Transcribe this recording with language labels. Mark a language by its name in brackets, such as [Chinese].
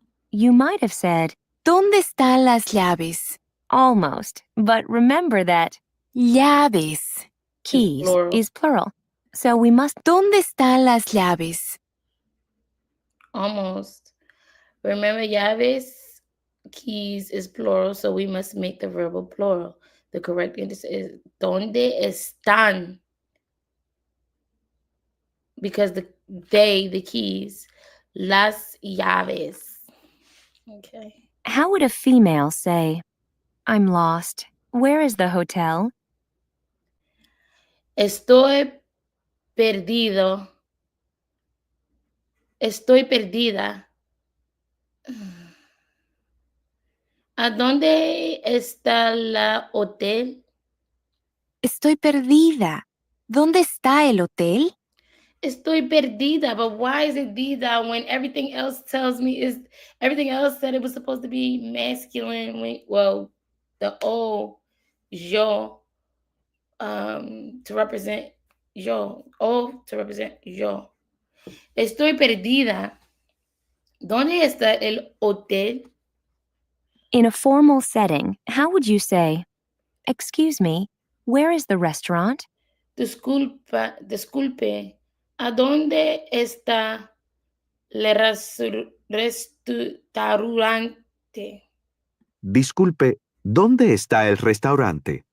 [English] You might have said, [Spanish] ¿Dónde están las llaves? [English] Almost, but remember that llaves, keys, plural. is plural. So we must, [Spanish] ¿Dónde están las llaves? [English] Almost. Remember, llaves, keys is plural, so we must make the verbal plural. The correct answer is [Spanish] ¿Dónde están? [English] Because the keys, las llaves. Okay. How would a female say, I'm lost. Where is the hotel? [Spanish] Estoy perdido. Estoy perdida. ¿A dónde está el hotel? Estoy perdida. ¿Dónde está el hotel? Estoy perdida, [English] but why is it dida when everything else said it was supposed to be masculine when the o yo to represent yo, o to represent yo. [Spanish] Estoy perdida. ¿Dónde está el hotel? [English] In a formal setting, how would you say, "Excuse me, where is the restaurant?" [Spanish] Disculpe. ¿A dónde está el restaurante? Disculpe, ¿dónde está el restaurante?